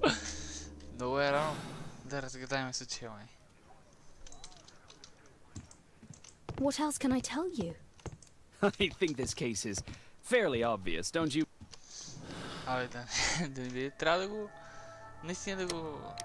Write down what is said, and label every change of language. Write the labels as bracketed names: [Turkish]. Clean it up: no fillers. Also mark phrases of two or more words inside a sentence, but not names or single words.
[Bulgarian] Много е рано да разгадаем случая, май. [English] What else can I tell you? I think this case is fairly obvious, don't you? [Bulgarian] Абе, да не би, трябва да го... Наистина да го...